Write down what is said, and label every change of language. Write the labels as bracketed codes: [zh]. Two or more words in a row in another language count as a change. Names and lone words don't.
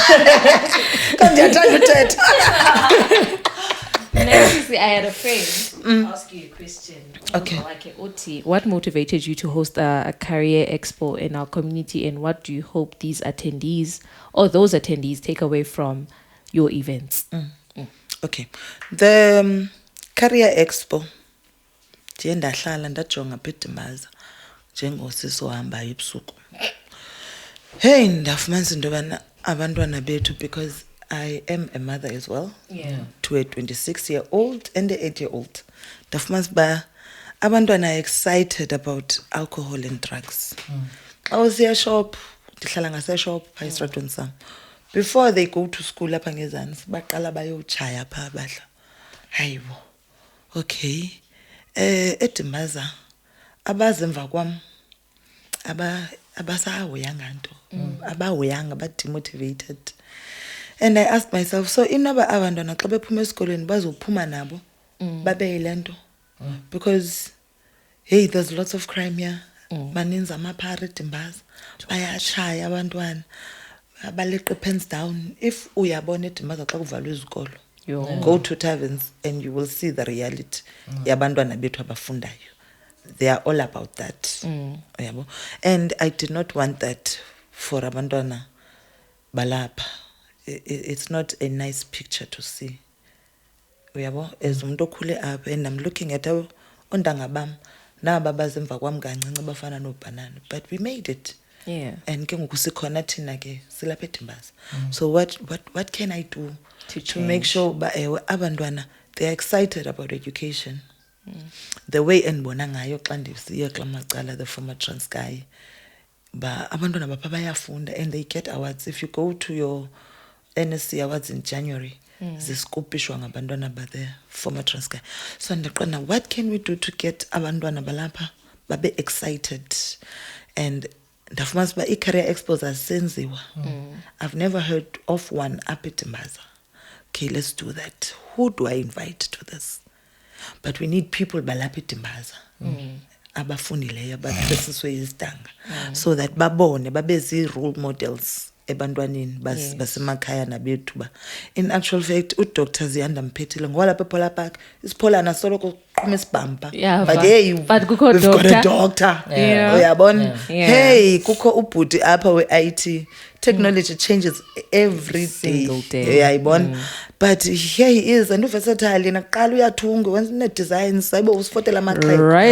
[en] Next, I had a friend ask you a question. Like Oti, what motivated you to host a career expo in our community, and what do you hope these attendees or those attendees take away from your events? [xh] Okay, the Career Expo, ndahlala ndajonga Pitimaza njengosisi ohamba ebusuku. Hey, ndafumanisa into yobana abantwana bethu, [en] because I am a mother as well, to a 26-year-old and a 8-year-old. [xh] Ndafumanisa uba abantwana [en] are excited about alcohol and drugs. I was here shop, [xh] ndihlala ngase shop, phaya esitratweni sam. [en] before they go to school [xh] apha ngezantsi baqala bayotshaya pha badla hayibo okay edimbaza abazemva kwam abasahoyanga nto abahoyanga demotivated. [en] And I asked myself, so [xh] inoba abantwana xa bephuma esikolweni bazophuma nabo babe lento [en] because hey, there's lots of crime here. [xh] Baninzi amaphara edimbaza bayatshaya abantwana baleqe [en] pens down. [xh] If uyabona edimbaza xa kuvalwe izikolo, [en] go to taverns and you will see the reality [xh] yabantwana bethu abafundayo. [en] They are all about that. And I did not want that for [xh] abantwana balapha. [en] It's not a nice picture to see. [xh] As umuntu okhule apha, [en] and I'm looking at [xh] ontanga bam naba bazemva kwam kancinci bafana nobanana, [en] but we made it. [xh] And ke ngoku sikhona thina ke silapha edimbaza. [en] So what can I do to make sure [xh] ba abantwana [en] they are excited about education? The way [xh] endibona ngayo xa ndisiya kula macala, [en] the former Transkei, [xh] ba abantwana bapha bayafunda [en] and they get awards. If you go to your NSC awards in January, [xh] ziskopishwa ngabantwana ba the former Transkei. [en] So ndiqonda, what can we do to get [xh] abantwana balapha babe [en] excited? [xh] And ndafumanisa uba i- [en] career expos [xh] asenziwa. [en] I've never heard of one up at Timbaza. Okay, let's do that. Who do I invite to this? But we need people [xh] balapha eDimbaza abafundileyo abathesiswe izidanga [en] so that [xh] babone babezi [en] role models [xh] ebantwaneni basemakhaya nabethu ba. In actual fact uDr Ziyanda Mphethile ngoba lapha ePola Park isipholana soloko qhuma isibhampa, [en] but hey, [xh] but kukho [en] we've got a doctor. [xh] Uyabona, hey kukho ubhuti apha we-IT. [en] Technology changes every day. Uyayibona, but here he is and versatile. [xh] Naqala uyathunga wenza designs sayibo usifotela amaqhayiqa.